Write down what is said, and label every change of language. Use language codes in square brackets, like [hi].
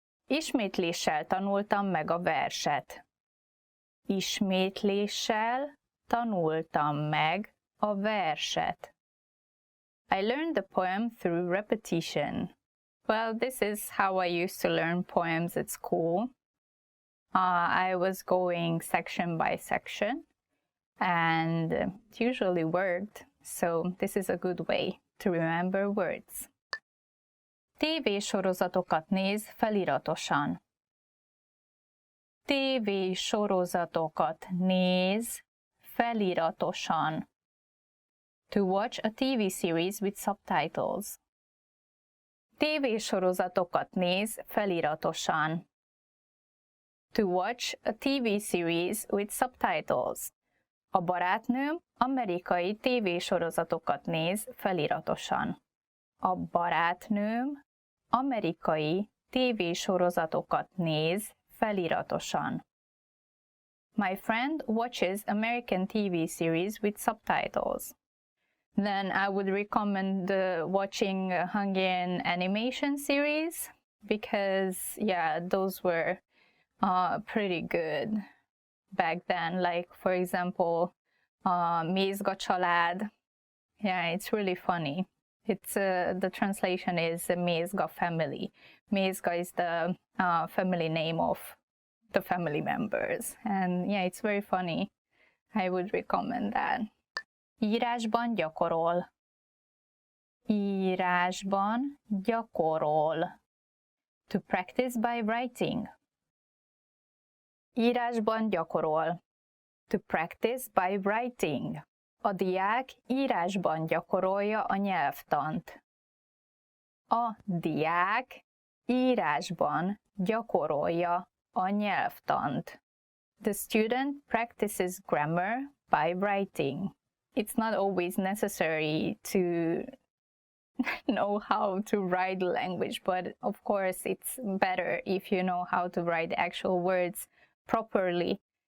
[hu] Ismétléssel tanultam meg a verset. Ismétléssel tanultam meg a verset. [en] I learned the poem through repetition. Well, this is how I used to learn poems at school. I was going section by section, and it usually worked, so this is a good way to remember words. [hu] TV-sorozatokat néz feliratosan. TV-sorozatokat néz feliratosan. [en] To watch a TV series with subtitles. [hu] TV-sorozatokat néz feliratosan. [en] To watch a TV series with subtitles. [hu] A barátnőm amerikai TV-sorozatokat néz feliratosan. A barátnőm amerikai TV-sorozatokat néz feliratosan. [en] My friend watches American TV series with subtitles. Then I would recommend watching a Hungarian animation series because, yeah, those were pretty good back then. Like, for example, Mézga család. Yeah, it's really funny. It's the translation is Mézga family. Mézga is the family name of the family members. And yeah, it's very funny. I would recommend that. [hu] Írásban gyakorol. Írásban gyakorol. [en] To practice by writing. [hu] Írásban gyakorol. [en] To practice by writing. [hu] A diák írásban gyakorolja a nyelvtant. A diák írásban gyakorolja a nyelvtant. [en] The student practices grammar by writing. It's not always necessary to know how to write the language, but of course it's better if you know how to write the actual words properly.